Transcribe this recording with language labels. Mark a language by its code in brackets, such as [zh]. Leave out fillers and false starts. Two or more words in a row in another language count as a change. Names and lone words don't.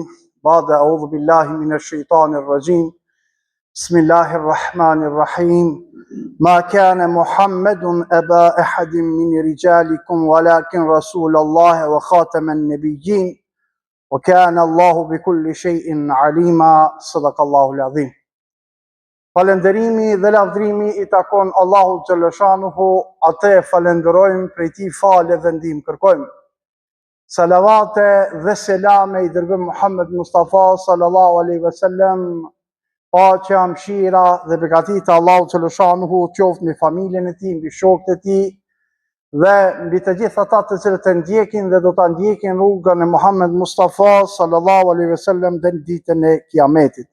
[ar] بعد أعوذ بالله من الشيطان الرجيم بسم الله الرحمن الرحيم. ما كان محمد أبا أحد من رجالكم ولكن رسول الله وخاتم النبيين وكان الله بكل شيء عليما. صدق الله العظيم. [sq] Falënderimi dhe lavdrimi i takon Allahu xhaleshanuhu, atë falenderojmë, prej tij falë dhe ndihmë kërkojmë. Salavate dhe selame i dërgojmë Muhammed Mustafa [ar] صلى الله عليه وسلم, [sq] paqja, mëshira dhe begatita Allahu xhaleshanuhu qoftë mbi familjen e tij, mbi shokët e tij dhe mbi të gjithë ata të cilët e ndjekin dhe do ta ndjekin rrugën e Muhammed Mustafa [ar] صلى الله عليه وسلم [sq] deri në ditën e Kiametit.